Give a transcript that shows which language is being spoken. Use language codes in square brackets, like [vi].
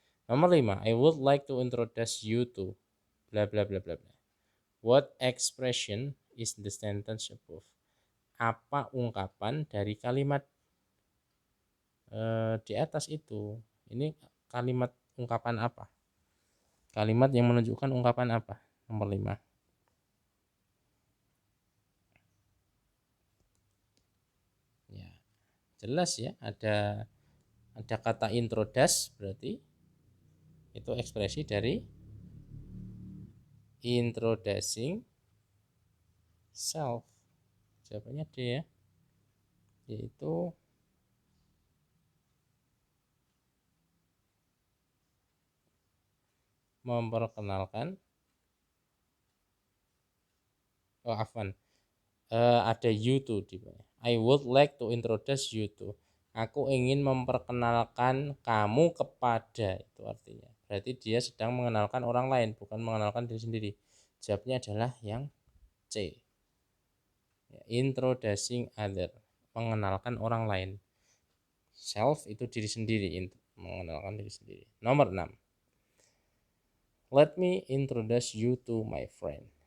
[en] Nomor 5, I would like to introduce you to bla bla bla bla bla. What expression is the sentence above? [id] Apa ungkapan dari kalimat di atas itu? Ini kalimat ungkapan apa? Kalimat yang menunjukkan ungkapan apa? Nomor 5. Ya, jelas ya, ada kata introduce, berarti itu ekspresi dari introducing self. Jawabannya D ya, yaitu memperkenalkan. Oh, afwan. Ada [en] you to [id] di bawah. [en] I would like to introduce you to. [id] Aku ingin memperkenalkan kamu kepada, itu artinya. Berarti dia sedang mengenalkan orang lain, bukan mengenalkan diri sendiri. Jawabnya adalah yang C. Introducing other, mengenalkan orang lain. Self itu diri sendiri, mengenalkan diri sendiri. Nomor 6. [en] Let me introduce you to my friend.